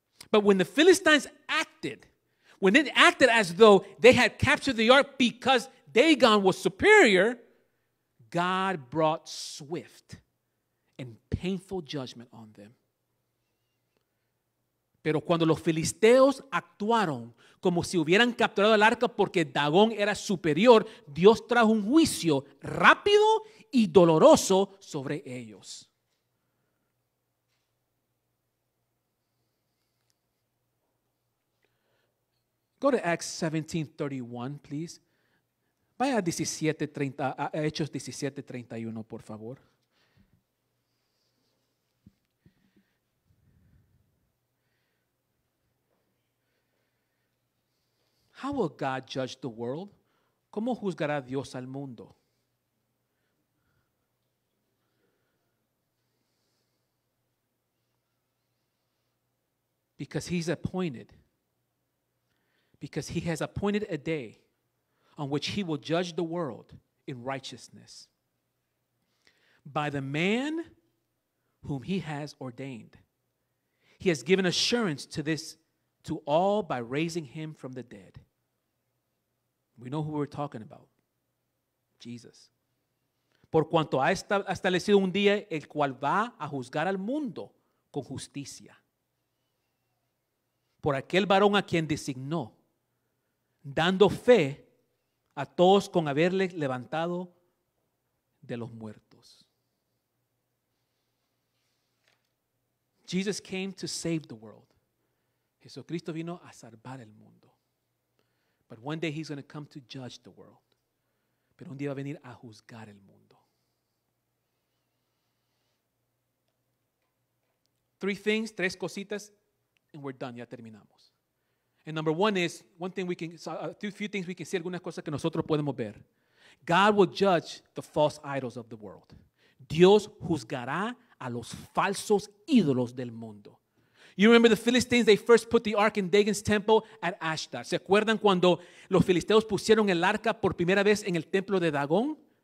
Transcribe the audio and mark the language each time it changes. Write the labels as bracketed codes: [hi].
[en] But when the Philistines acted as though they had captured the ark because Dagon was superior, God brought swift and painful judgment on them. [es] Pero cuando los filisteos actuaron como si hubieran capturado el arca porque Dagón era superior, Dios trajo un juicio rápido y doloroso sobre ellos. [en] Go to Acts 17:31, please. [es] Vaya a Hechos 17:31, por favor. [en] How will God judge the world? [es] ¿Cómo juzgará Dios al mundo? [en] Because he's appointed. Because he has appointed a day on which he will judge the world in righteousness by the man whom he has ordained. He has given assurance to all by raising him from the dead. We know who we're talking about. Jesus. [es] Por cuanto ha establecido un día el cual va a juzgar al mundo con justicia. Por aquel varón a quien designó, dando fe a todos con haberle levantado de los muertos. [en] Jesus came to save the world. [es] Jesucristo vino a salvar el mundo. [en] But one day he's going to come to judge the world. [es] Pero un día va a venir a juzgar el mundo. Tres cositas, [en] and we're done, [es] ya terminamos. [en] And number one is, a few things we can see, [es] algunas cosas que nosotros podemos ver. [en] God will judge the false idols of the world. [es] Dios juzgará a los falsos ídolos del mundo. [en] You remember the Philistines, they first put the ark in Dagon's temple at Ashdod. [es] ¿Se acuerdan cuando los filisteos pusieron el arca por primera vez en el templo de Dagón?